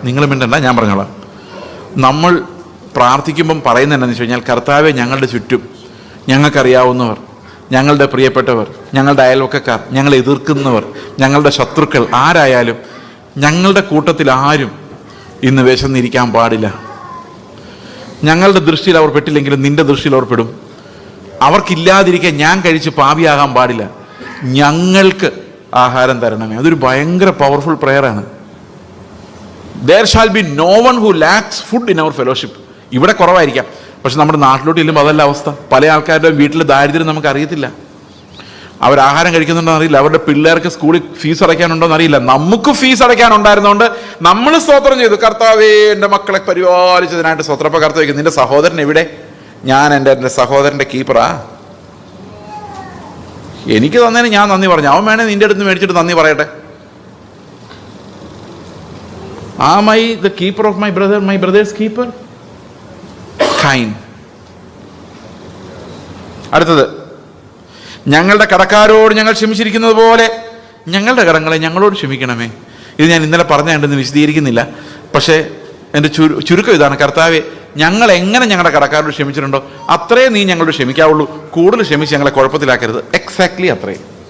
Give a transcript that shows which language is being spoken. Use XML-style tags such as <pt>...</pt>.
<ml>നിങ്ങൾ മിണ്ടണ്ട, ഞാൻ പറഞ്ഞോളാം. നമ്മൾ പ്രാർത്ഥിക്കുമ്പം പറയുന്നത് എന്താണെന്ന് വെച്ച് കഴിഞ്ഞാൽ, കർത്താവെ ഞങ്ങളുടെ ചുറ്റും ഞങ്ങൾക്കറിയാവുന്നവർ, ഞങ്ങളുടെ പ്രിയപ്പെട്ടവർ, ഞങ്ങളുടെ അയൽവക്കക്കാർ, ഞങ്ങളെ എതിർക്കുന്നവർ, ഞങ്ങളുടെ ശത്രുക്കൾ ആരായാലും ഞങ്ങളുടെ കൂട്ടത്തിൽ ആരും ഇന്ന് വിശന്നിരിക്കാൻ പാടില്ല. ഞങ്ങളുടെ ദൃഷ്ടിയിൽ അവർ പെട്ടില്ലെങ്കിലും നിന്റെ ദൃഷ്ടിയിൽ അവർ പെടും. അവർക്കില്ലാതിരിക്കാൻ ഞാൻ കഴിച്ച് പാപിയാകാൻ പാടില്ല. ഞങ്ങൾക്ക് ആഹാരം തരണമേ. അതൊരു ഭയങ്കര powerful പ്രെയറാണ്.</ml> <en>there shall be no one who lacks food in our fellowship.</en> <ml>ഇവിടെ കുറവായിരിക്കാം, പക്ഷെ നമ്മുടെ നാട്ടിലോട്ട് ചെല്ലുമ്പോൾ അതല്ല അവസ്ഥ. പല ആൾക്കാരുടെ വീട്ടിൽ ദാരിദ്ര്യം നമുക്ക് അറിയത്തില്ല. അവർ ആഹാരം കഴിക്കുന്നുണ്ടോ അറിയില്ല, അവരുടെ പിള്ളേർക്ക് സ്കൂളിൽ ഫീസ് അടയ്ക്കാനുണ്ടോ എന്നറിയില്ല. നമുക്ക് ഫീസ് അടയ്ക്കാനുണ്ടായിരുന്നതുകൊണ്ട് നമ്മൾ സ്തോത്രം ചെയ്തു, കർത്താവേ എൻ്റെ മക്കളെ പരിപാലിച്ചതിനായിട്ട് സ്തോത്രം. അപ്പോൾ കർത്താവ് നിന്റെ സഹോദരൻ എവിടെ? ഞാൻ എൻ്റെ സഹോദരൻ്റെ കീപ്പറാ, എനിക്ക് തന്നതിന് ഞാൻ നന്ദി പറഞ്ഞു, അവൻ വേണേ നിന്റെ അടുത്ത് മേടിച്ചിട്ട് നന്ദി പറയട്ടെ.</ml> <en>Am I the keeper of my brother's keeper? Kind.</en> <ml>അടുത്തത്, ഞങ്ങളുടെ കടക്കാരോട് ഞങ്ങൾ ക്ഷമിച്ചിരിക്കുന്നത് പോലെ ഞങ്ങളുടെ കടങ്ങളെ ഞങ്ങളോട് ക്ഷമിക്കണമേ. ഇത് ഞാൻ ഇന്നലെ പറഞ്ഞുകൊണ്ടെന്ന് വിശദീകരിക്കുന്നില്ല, പക്ഷേ എൻ്റെ ചുരുക്കം ഇതാണ്, കർത്താവെ ഞങ്ങൾ എങ്ങനെ ഞങ്ങളുടെ കടക്കാരോട് ക്ഷമിച്ചിട്ടുണ്ടോ അത്രയും നീ ഞങ്ങളോട് ക്ഷമിക്കാവുള്ളൂ, കൂടുതൽ ക്ഷമിച്ച് ഞങ്ങളെ കുഴപ്പത്തിലാക്കരുത്. എക്സാക്ട്ലി അത്രയും.</ml>